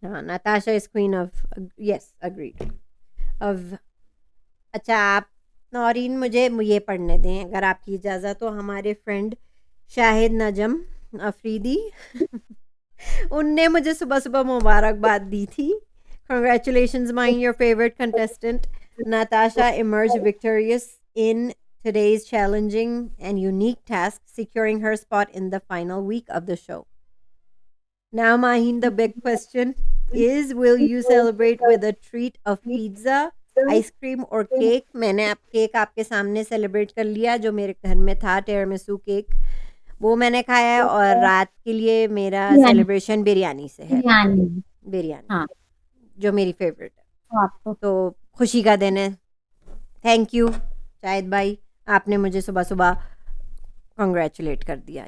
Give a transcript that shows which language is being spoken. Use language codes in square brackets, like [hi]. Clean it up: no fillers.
[hi] हाँ, Natasha [en] Is queen of, yes, agreed. [hi] अब अच्छा, आप नौरीन, मुझे ये पढ़ने दें अगर आपकी इजाज़त हो। हमारे फ्रेंड शाहिद नजम अफरीदी उनने मुझे सुबह-सुबह मुबारकबाद दी थी। Congratulations my your favourite contestant [en] Natasha emerged victorious in today's challenging and unique task, securing her spot in the final week of the show. Now, Maheen, the big question is, will you celebrate with a treat of pizza, [hi] ice cream और cake? मैंने cake आपके सामने celebrate कर लिया, जो मेरे घर में था, टिरामिसू केक, वो मैंने खाया है। और रात के लिए मेरा बिरयानी सेलिब्रेशन बिरयानी से है। बिरयानी बिरयानी, हाँ, जो मेरी फेवरेट है। तो आपको तो खुशी का दिन है। [en] thank you [hi] शाहिद भाई, आपने मुझे सुबह-सुबह कांग्रेचुलेट कर दिया।